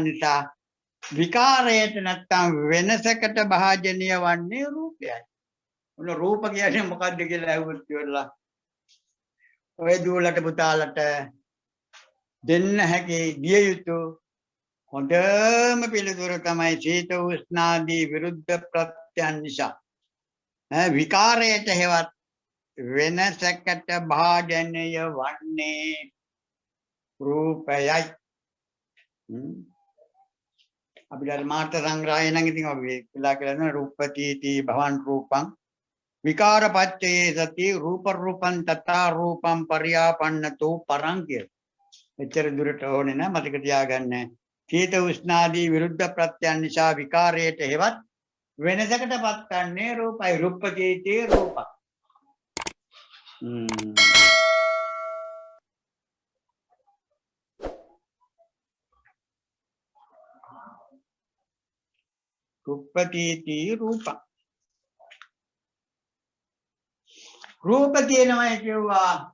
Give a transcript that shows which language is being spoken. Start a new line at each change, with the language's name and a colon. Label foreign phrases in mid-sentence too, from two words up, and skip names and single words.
Sinhala: නිසා විකාරයට නැත්තම් වෙනසකට භාජනීය වන්නේ රූපයයි ඔන්න රූප කියන්නේ මොකක්ද කියලා අහුවොත් ඉවරලා ඔය දුවලට පුතාලට දෙන්න හැකි දිය යුතු හොඳම පිළිතුර තමයි සීත උෂ්ණාදී විරුද්ධ ප්‍රත්‍යයන් නිසා විකාරයට හේවත් වෙනසකට භාජනය වන්නේ රූපයයි අපි ධර්මාර්ථ සංග්‍රහය නම් ඉතින් අපි කියලා කියනවා
Pali: රූපතිති භවන් රූපං විකාරපච්චයේ සති රූප රූපං තථා රූපං පරියාපන්නතෝ පරං කිය.
Sinhala: එච්චර දුරට ඕනේ නෑ මතක තියාගන්න. සීත උෂ්ණාදී විරුද්ධ ප්‍රත්‍යයන් නිසා විකාරයට හේවත් වෙනසකට පත්වන්නේ රූපයි
Pali: රූපකීති රූපං. රූපකීති රූපං
Sinhala: රූප කියනවා කියුවා